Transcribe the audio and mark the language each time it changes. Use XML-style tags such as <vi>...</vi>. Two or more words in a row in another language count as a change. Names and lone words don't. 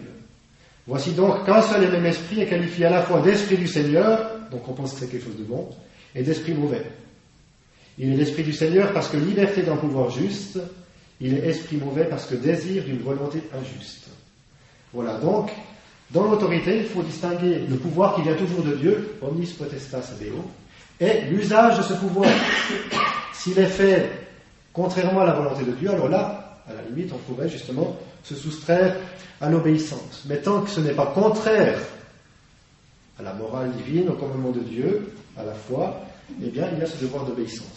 <fr>Voici donc qu'un seul et même esprit est qualifié à la fois d'esprit du Seigneur, donc on pense que c'est quelque chose de bon, et d'esprit mauvais. Il est l'esprit du Seigneur parce que liberté d'un pouvoir juste, il est esprit mauvais parce que désir d'une volonté injuste. Voilà, donc, dans l'autorité, il faut distinguer le pouvoir qui vient toujours de Dieu,</fr> <la>omnis potestas Deo,</la> <fr>et l'usage de ce pouvoir. S'il est fait contrairement à la volonté de Dieu, alors là, à la limite, on pourrait justement se soustraire à l'obéissance. Mais tant que ce n'est pas contraire à la morale divine, au commandement de Dieu, à la foi, eh bien, il y a ce devoir d'obéissance.</fr>